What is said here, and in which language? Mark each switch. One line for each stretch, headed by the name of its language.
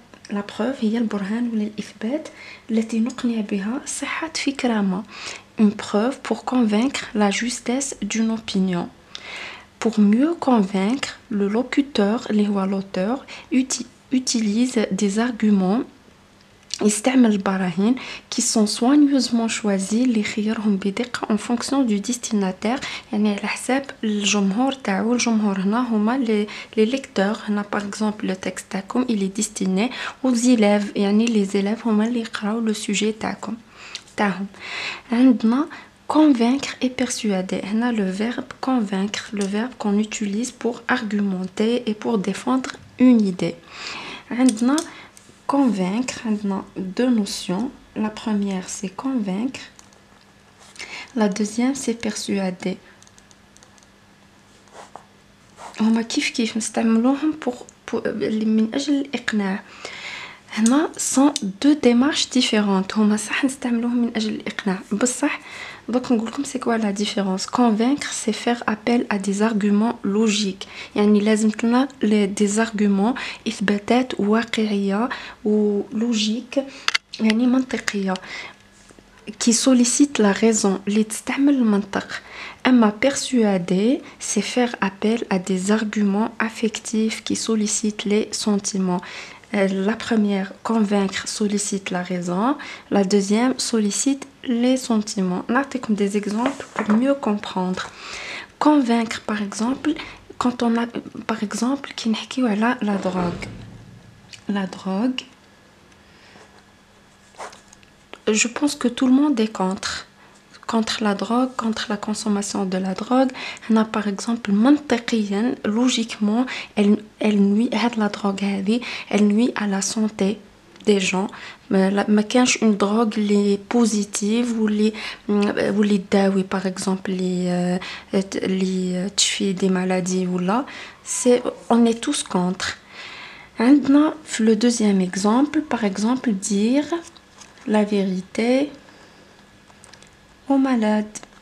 French: La preuve
Arabic: هي البرهان ولا الإثبات التي نقنع بها صحة فكرة ما.
French: Une preuve pour convaincre la justesse d'une opinion. Pour mieux convaincre, le locuteur, l'auteur, utilise des arguments
Arabic: يستعمل البراهين
French: qui sont soigneusement choisis
Arabic: اللي خيرهم بدقة
French: en fonction du destinataire
Arabic: يعني على حساب الجمهور تاعو. الجمهور هنا هما
French: les lecteurs.
Arabic: هنا
French: par exemple le texte
Arabic: تاعكم
French: il est destiné aux élèves
Arabic: يعني
French: les élèves
Arabic: هما اللي يقراو
French: le sujet
Arabic: تاعهم. عندنا
French: convaincre et persuader. هنا le verbe convaincre, le verbe qu'on utilise pour argumenter et pour défendre une idée.
Arabic: عندنا
French: convaincre, maintenant deux notions. La première c'est convaincre, la deuxième c'est persuader.
Arabic: هما كيف نستعملوهم من أجل الإقناع. هنا
French: sont deux démarches différentes.
Arabic: هما صح نستعملوهم من أجل الإقناع بصح
French: donc
Arabic: نقول لكم
French: c'est quoi la différence. Convaincre c'est faire appel à des arguments logiques
Arabic: يعني لازم لنا
French: des arguments
Arabic: إثباتات واقعية و
French: logique
Arabic: يعني منطقية
French: qui sollicitent la raison
Arabic: اللي تستعمل المنطق. أما
French: persuader c'est faire appel à des arguments affectifs qui sollicitent les sentiments. La première, convaincre, sollicite la raison. La deuxième, sollicite les sentiments. Notez-comme des exemples pour mieux comprendre. Convaincre, par exemple, quand on a, par exemple, qui n'hkio la drogue. La drogue, je pense que tout le monde est contre la drogue, contre la consommation de la drogue. On a par exemple
Arabic: منطقيا,
French: logiquement, elle nuit la drogue
Arabic: هذه,
French: elle nuit à la santé des gens.
Arabic: ما كانش
French: une drogue
Arabic: اللي
French: positive
Arabic: واللي تداوي
French: par exemple
Arabic: اللي تشفي
French: des maladies
Arabic: ولا.
French: C'est on est tous contre.
Arabic: عندنا
French: le deuxième exemple, par exemple dire la vérité aux malades.